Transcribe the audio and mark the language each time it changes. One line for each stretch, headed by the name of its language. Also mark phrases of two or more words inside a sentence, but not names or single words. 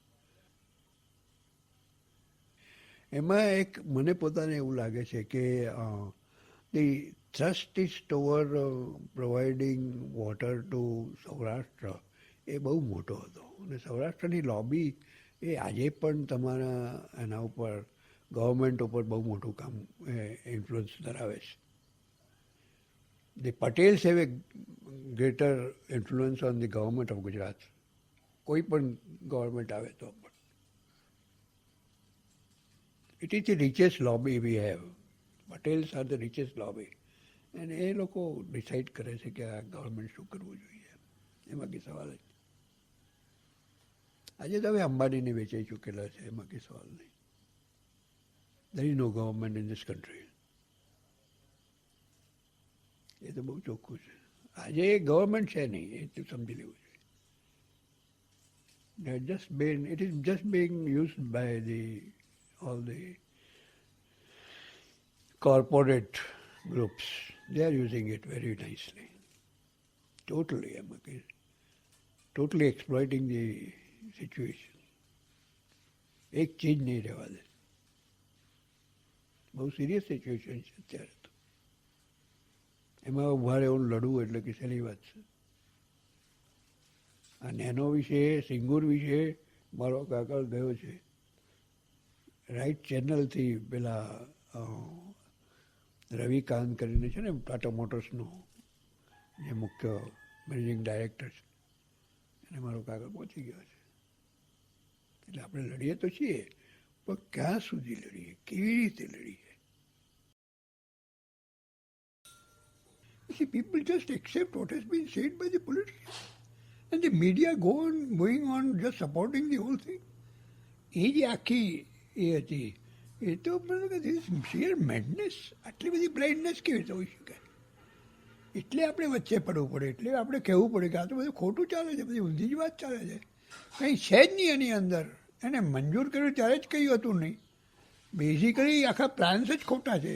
Gujarati: એમાં એક મને પોતાને એવું લાગે છે કે
English: the thrust is towards providing water to
Gujarati: સૌરાષ્ટ્ર એ બહુ મોટો હતો. અને સૌરાષ્ટ્રની લોબી એ આજે પણ તમારા એના ઉપર ગવર્મેન્ટ ઉપર બહુ મોટું કામ ઇન્ફ્લુઅન્સ ધરાવે છે.
English: The Patels have a greater influence on the government of Gujarat.
Gujarati: કોઈ પણ ગવર્મેન્ટ આવે તો પણ.
English: It is the richest lobby we have. Patels are the richest lobby.
Gujarati: અને એ લોકો ડિસાઇડ કરે છે કે આ ગવર્મેન્ટ શું કરવું જોઈએ, એમાં કંઈ સવાલ જ. આજે તો હવે અંબાણીને વેચાઈ ચૂકેલા છે, એમાં કંઈ સવાલ નહીં.
English: There is no government in this country.
Gujarati: એ તો બહુ ચોખ્ખું છે. આજે એ ગવર્મેન્ટ છે નહીં, એ તો સમજી લેવું જોઈએ.
English: It is just being used by all the corporate groups. They are using it very nicely. Totally exploiting the situation.
Gujarati: એક ચીજ નહીં રહેવા દે. બહુ
English: serious situation
Gujarati: છે અત્યારે તો. એમાં ઉભા રહેવું લડવું એટલે કે સહેલી વાત છે. આ નેનો વિશે, સિંગુર વિશે મારો કાકા ગયો છે
English: right channelથી.
Gujarati: પેલા રવિકાંત કરીને છે ને ટાટા મોટર્સનો જે મુખ્ય
English: managing director
Gujarati: છે, એને મારો કાકા પહોંચી ગયો છે. એટલે આપણે લડીએ તો છીએ, પણ ક્યાં સુધી લડીએ, કેવી રીતે લડીએ?
English: See, people just accept what has been said by the politicians. And the media going on just supporting the whole thing.
Gujarati: એ જે આખી એ હતી, એ તો
English: sheer madness,
Gujarati: આટલી બધી બ્લાઇન્ડનેસ કેવી રીતે હોઈ શકે? એટલે આપણે વચ્ચે પડવું પડે, એટલે આપણે કહેવું પડે કે આ તો બધું ખોટું ચાલે છે, બધી ઊંધી જ વાત ચાલે છે, કંઈ છે જ નહીં એની અંદર. એને મંજૂર કર્યું ત્યારે જ કંઈ હતું નહીં. બેઝિકલી આખા પ્લાન્સ જ ખોટા છે.